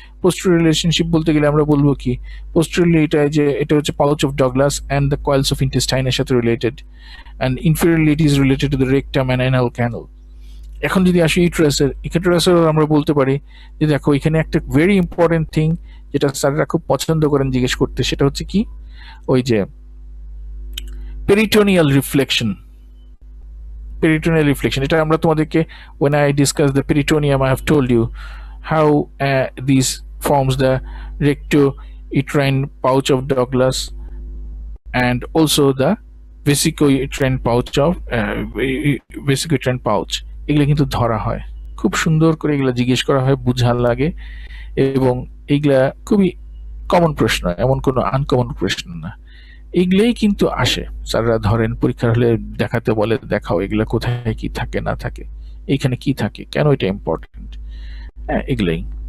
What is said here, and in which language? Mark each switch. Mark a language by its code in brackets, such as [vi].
[en] posterior relationship [bn] বলতে গেলে আমরা বলবো কি, [en] posteriorly [bn] এটা যে এটা হচ্ছে [en] Pouch of Douglas and the coils of ইন্টেস্টাইনের সাথে related, and inferiorly it is related to the rectum and anal canal. [bn] এখন যদি আসি ইউট্রাসের, ইউট্রাসের আমরা বলতে পারি যে দেখো এখানে একটা ভেরি ইম্পর্টেন্ট থিং যেটা স্যাররা খুব পছন্দ করেন জিজ্ঞেস করতে, সেটা হচ্ছে কি ওই যে পেরিটোনিয়াল রিফ্লেকশন। পেরিটোনিয়াল রিফ্লেকশন এটা আমরা তোমাদেরকে [en] when I discuss the peritoneum I have told you how these forms the recto-uterine pouch of Douglas and also the vesico-uterine pouch of vesico-uterine pouch। [bn] এগুলো কিন্তু ধরা হয় খুব সুন্দর করে, এগুলো জিজ্ঞেস করা হয়, বুঝার লাগে, এবং এইগুলা খুবই কমন প্রশ্ন, এমন কোনো আনকমন প্রশ্ন না। এইগুলাই কিন্তু আসে, স্যাররা ধরেন পরীক্ষার হলে দেখাতে বলে দেখাও এগুলা কোথায় কি থাকে না থাকে, এইখানে কি থাকে, কেন এটা ইম্পর্টেন্ট, হ্যাঁ এগুলাই।